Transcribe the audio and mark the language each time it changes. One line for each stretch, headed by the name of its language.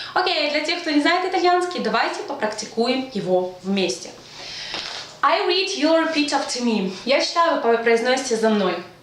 Russian: Окей, для тех, кто не знает итальянский, давайте попрактикуем его вместе.
English: I read, you'll repeat after me.
Russian: Я читаю, вы произносите за мной.